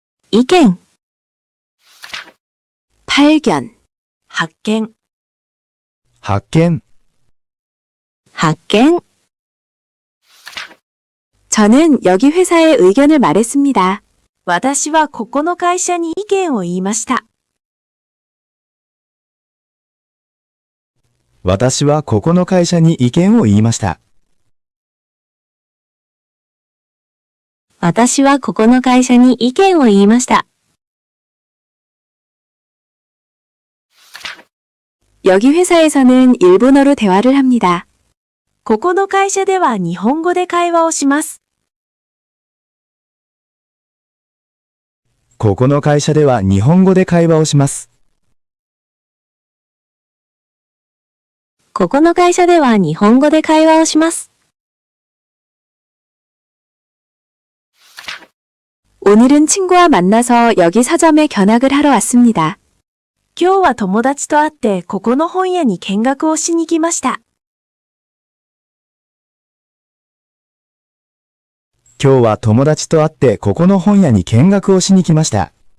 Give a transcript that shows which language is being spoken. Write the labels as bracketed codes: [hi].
[ja] 意見。 [ko] 발견, [ja] 発見、発見。発見. [ko] 저는 여기 회사에 의견을 말했습니다. [ja] 私はここの会社に意見を言いました。私はここの会社に意見を言いました。私はここの会社に意見を言いました. [ko] 여기 회사에서는 일본어로 대화를 합니다. [ja] ここの会社では日本語で会話をします。ここの会社では日本語で会話をします。ここの会社では日本語で会話をします. [ko] 오늘은 친구와 만나서 여기 서점에 견학을 하러 왔습니다. [ja] 今日は友達と会ってここの本屋に見学をしに来ました。今日は友達と会ってここの本屋に見学をしに来ました。